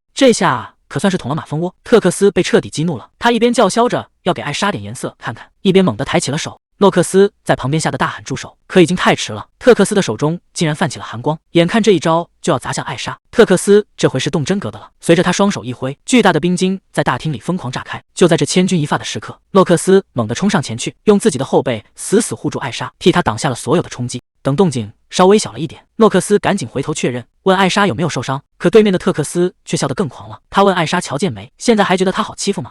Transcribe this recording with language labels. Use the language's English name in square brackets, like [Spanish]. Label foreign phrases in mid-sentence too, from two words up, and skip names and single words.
[Chinese] 這下可算是捅了馬蜂窩。特克斯被徹底激怒了，他一邊叫囂着要給艾莎點顏色看看，一邊猛地抬起了手。諾克斯在旁邊嚇得大喊住手，可已經太遲了。特克斯的手中竟然泛起了寒光，眼看這一招就要砸向艾莎。特克斯這回是動真格的了，隨着他双手一揮，巨大的冰晶在大廳裡瘋狂炸開。就在這千鈞一髮的時刻，諾克斯猛地衝上前去，用自己的後背死死護住艾莎，替他擋下了所有的衝擊。等動靜稍微小了一點，諾克斯趕緊回頭確認，問艾莎有沒有受傷。可對面的特克斯卻笑得更狂了，他問艾莎瞧見沒，現在還覺得他好欺負嗎？